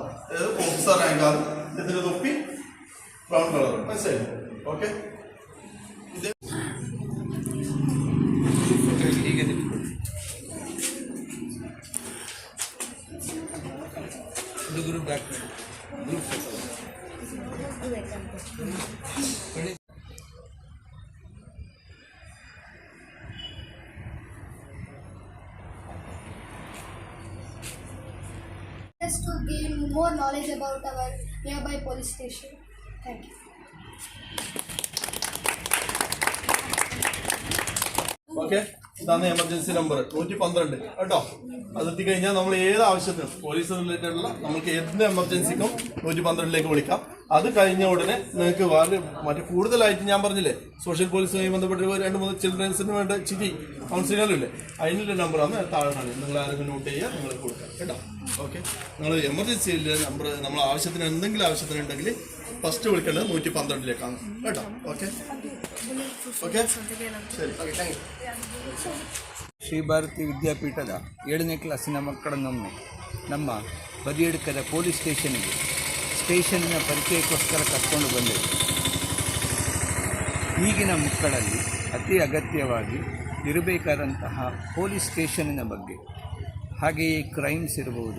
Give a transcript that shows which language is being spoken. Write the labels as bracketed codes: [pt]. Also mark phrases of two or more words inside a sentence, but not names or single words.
[ml] അതായത് ഓഫീസർ റാങ്കാണ്. ഇതിന്റെ തൊപ്പി [en] brown colour. [ml] മനസ്സിലായി? ഓക്കെ. [en] ഇത് group back group Just to gain more knowledge about our nearby police station. Thank you. [ml] ഓക്കെ. ഇതാണ് എമർജൻസി നമ്പർ 112 കേട്ടോ. അതെത്തി കഴിഞ്ഞാൽ നമ്മൾ ഏത് ആവശ്യത്തിനും [en] police related [ml] ഉള്ള നമുക്ക് എന്ത് എമർജൻസിക്കും 112 വിളിക്കാം. അത് കഴിഞ്ഞ ഉടനെ നിങ്ങൾക്ക് മറ്റേ കൂടുതലായിട്ട് ഞാൻ പറഞ്ഞില്ലേ സോഷ്യൽ പോലീസുമായി ബന്ധപ്പെട്ട് 2-3 ചിൽഡ്രൻസിന് വേണ്ട ചിരി കൗൺസിലറില്ലേ, അതിനുള്ള നമ്പറാണ് താഴെ കാണിക്കുന്നത്. നിങ്ങൾ ആരെങ്കിലും നോട്ട് ചെയ്യുക, നിങ്ങൾ കൊടുക്കാം കേട്ടോ. ഓക്കെ. നിങ്ങൾ എമർജൻസിയിൽ നമ്പർ നമ്മൾ ആവശ്യത്തിന് എന്തെങ്കിലും ആവശ്യത്തിനുണ്ടെങ്കിൽ ഫസ്റ്റ് വിളിക്കേണ്ടത് 112 കേട്ടോ. ഓക്കെ. [kn] ಓಕೆ ಸರಿ ಓಕೆ [en] thank you. [kn] ಶ್ರೀ ಭಾರತಿ ವಿದ್ಯಾಪೀಠದ 7ನೇ ಕ್ಲಾಸಿನ ಮಕ್ಕಳನ್ನೊಮ್ಮೆ ನಮ್ಮ ಬದಿಯಡ್ಕದ ಪೊಲೀಸ್ ಸ್ಟೇಷನ್ನಿನ ಪರಿಚಯಕ್ಕೋಸ್ಕರ ಕರ್ಕೊಂಡು ಬಂದೆವು. ಈಗಿನ ಮಕ್ಕಳಲ್ಲಿ ಅತಿ ಅಗತ್ಯವಾಗಿ ಇರಬೇಕಾದಂತಹ ಪೊಲೀಸ್ ಸ್ಟೇಷನ್ನಿನ ಬಗ್ಗೆ, ಹಾಗೆಯೇ ಕ್ರೈಮ್ಸ್ ಇರಬಹುದು,